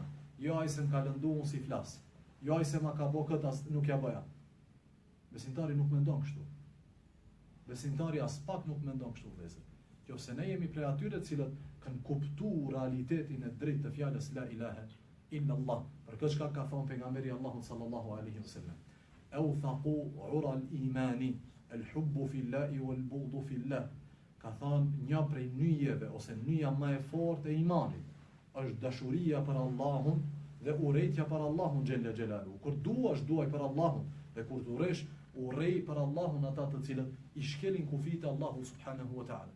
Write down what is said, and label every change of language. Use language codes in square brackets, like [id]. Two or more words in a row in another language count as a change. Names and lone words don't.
[sq] Jo ai se më ka lëndu unë si flas. Jo ai se ma ka bë këtë as nuk ja bëja. Besimtari nuk mendon kështu. Besimtari as pak nuk mendon kështu vëllezër. Qofse ne jemi prej atyre të cilët kanë kuptuar realitetin e drejtë të fjalës [ar] لا إله إلا الله. [sq] Për këtë çka ka thënë pejgamberi Allahut [ar] صلى الله عليه وسلم. أوثق عرى الإيمان الحب في الله والبغض في الله. [sq] Ka thënë një prej nyjeve ose nyja më e fortë e imanit është dashuria për Allahun dhe urrejtja për Allahun [ar] جل جلاله. [sq] Kur duash, duaj për Allahun, dhe kur duresh, urrej për Allahun ata të cilët i shkelin kufit e Allahut [ar] سبحانه وتعالى.